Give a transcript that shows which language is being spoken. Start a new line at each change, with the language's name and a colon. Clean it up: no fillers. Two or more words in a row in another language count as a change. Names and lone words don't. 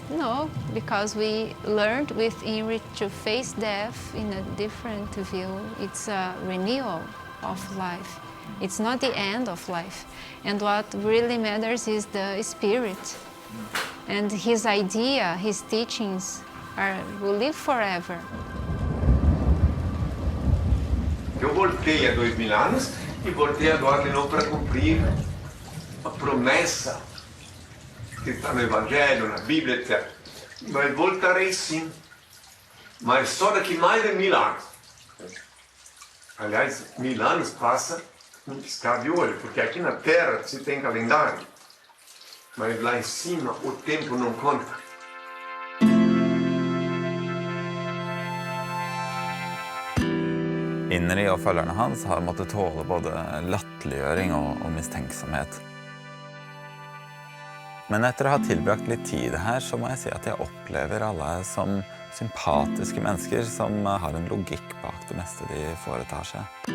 English: No, because we learned with INRI to face death in a different view. It's a renewal of life. It's not the end of life. And what really matters is the spirit. And his idea, his teachings will live forever.
Portuguese: Eu voltei há 2000 anos e voltei agora de novo para cumprir a promessa que está no Evangelho, na Bíblia, etc. Mas voltarei sim, mas só daqui mais de 1000 anos. Aliás, 1000 anos passa num piscar de olho, porque aqui na Terra se tem calendário, mas lá em cima o tempo não conta.
Norwegian: INRI og følgerne hans har måttet tåle både latterliggjøring og mistenksomhet. Men etter å ha tilbrakt litt tid her, så må jeg si at jeg opplever alle som sympatiske mennesker som har en logikk bak det meste de foretar seg.